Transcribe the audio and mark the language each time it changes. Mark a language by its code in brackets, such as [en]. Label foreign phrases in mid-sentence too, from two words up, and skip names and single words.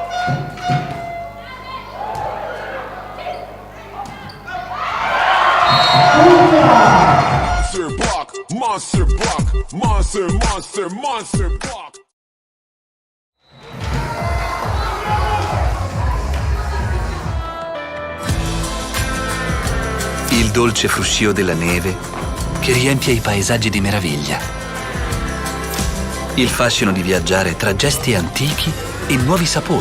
[en] Monster block, monster block, monster, monster, monster block. [it] Il dolce fruscio della neve che riempie i paesaggi di meraviglia. Il fascino di viaggiare tra gesti antichi e nuovi sapori.